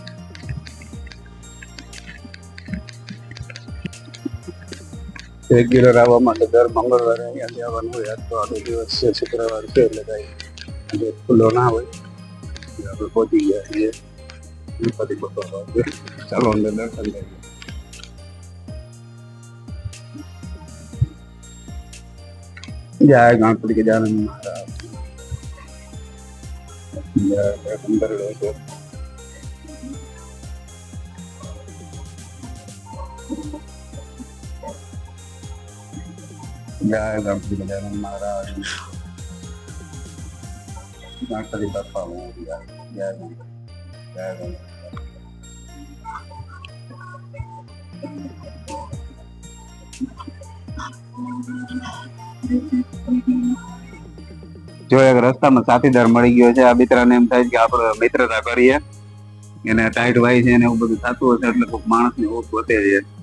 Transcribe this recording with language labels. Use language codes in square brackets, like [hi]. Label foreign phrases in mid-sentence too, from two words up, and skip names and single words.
[gu] રેગ્યુલર આવવા માટે દર મંગળવારે અહીંયા જવાનું હોય. આજ તો આખો દિવસ છે, શુક્રવાર છે એટલે કઈ ખુલ્લો ના હોય. આપણે પહોંચી ગયા છીએ ગણપતિ બાપા. ચાલો અંદર દર્શન કરીએ. [hi] जय गणपति गजानन महाराज। अंदर लोग जय गणपति गजानन महाराज। गणपति बापा मोरया। जय गणपति जय गणपति। [gu] જો એક રસ્તામાં સાથીદાર મળી ગયો છે. આ મિત્રને એમ થાય કે આપણે મિત્રતા કરીએ. એને ટાઈટ વાય છે ને એવું બધું થતું હશે એટલે કોઈક માણસ ને ઓછ વધે છે.